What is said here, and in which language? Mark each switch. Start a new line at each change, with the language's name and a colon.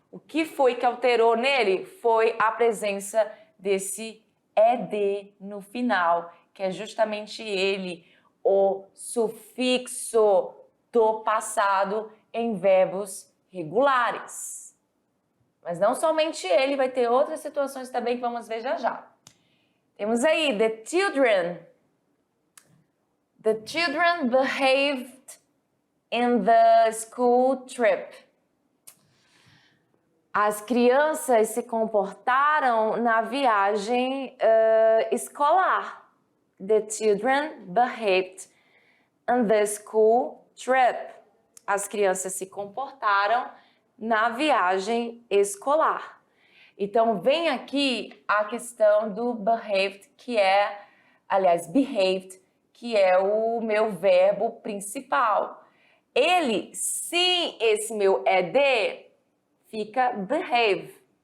Portuguese: O que foi que alterou nele? Foi a presença desse ed no final, que é justamente ele, o sufixo do passado em verbos regulares. Mas não somente ele, vai ter outras situações também que vamos ver já já. Temos aí,
English: the children. The children behaved in the school trip.
Portuguese: As crianças se comportaram na viagem escolar.
English: The children behaved in the school trip.
Portuguese: As crianças se comportaram na viagem escolar. Então, vem aqui a questão do behaved, que é, aliás, behaved, que é o meu verbo principal. Ele, se esse meu ed, fica behave.